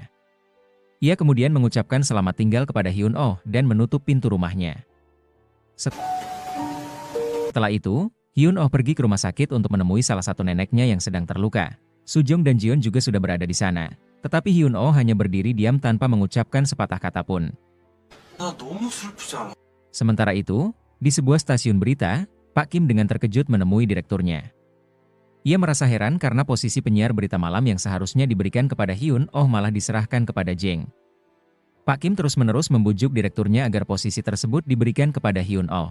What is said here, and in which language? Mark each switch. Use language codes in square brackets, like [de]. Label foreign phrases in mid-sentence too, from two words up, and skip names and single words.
[id] Ia kemudian mengucapkan selamat tinggal kepada Hyun-oh dan menutup pintu rumahnya. Setelah itu, Hyun-oh pergi ke rumah sakit untuk menemui salah satu neneknya yang sedang terluka. Sujong dan Jion juga sudah berada di sana. Tetapi Hyun-oh hanya berdiri diam tanpa mengucapkan sepatah kata pun. [ko] 나 너무 슬프잖아. [id] Sementara itu, di sebuah stasiun berita, Pak Kim dengan terkejut menemui direkturnya. Ia merasa heran karena posisi penyiar berita malam yang seharusnya diberikan kepada Hyun-oh malah diserahkan kepada Jeng. Pak Kim terus-menerus membujuk direkturnya agar posisi tersebut diberikan kepada Hyun-oh.